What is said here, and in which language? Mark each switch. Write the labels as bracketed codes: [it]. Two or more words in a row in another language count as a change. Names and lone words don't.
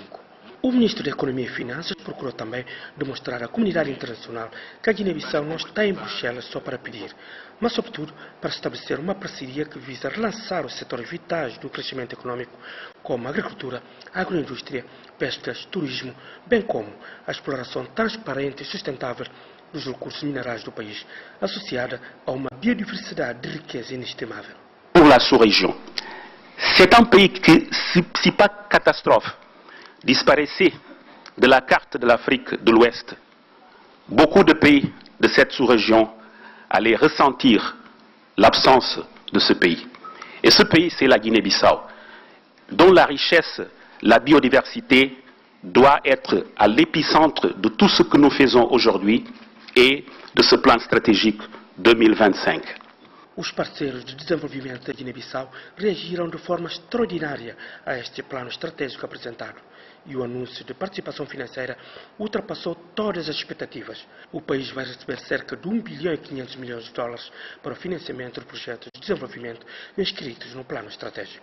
[pt] O Ministro da Economia e Finanças procurou também demonstrar à comunidade internacional que a Guiné-Bissau não está em Bruxelas só para pedir, mas, sobretudo, para estabelecer uma parceria que visa relançar os setores vitais do crescimento econômico, como a agricultura, a agroindústria, pescas, turismo, bem como a exploração transparente e sustentável dos recursos minerais do país, associada a uma biodiversidade de riqueza inestimável. [fr] Pour la sous-région, c'est un pays qui, si pas catastrophe, disparaissait de la carte de l'Afrique de l'Ouest, beaucoup de pays de cette sous-région allaient ressentir l'absence de ce pays. Et ce pays, c'est la Guinée-Bissau, dont la richesse, la biodiversité doit être à l'épicentre de tout ce que nous faisons aujourd'hui et de ce plan stratégique 2025. [pt] Os parceiros de desenvolvimento da Guiné-Bissau reagiram de forma extraordinária a este plano estratégico apresentado. E o anúncio de participação financeira ultrapassou todas as expectativas. O país vai receber cerca de 1 bilhão e 500 milhões de dólares para o financiamento de projetos de desenvolvimento inscritos no plano estratégico.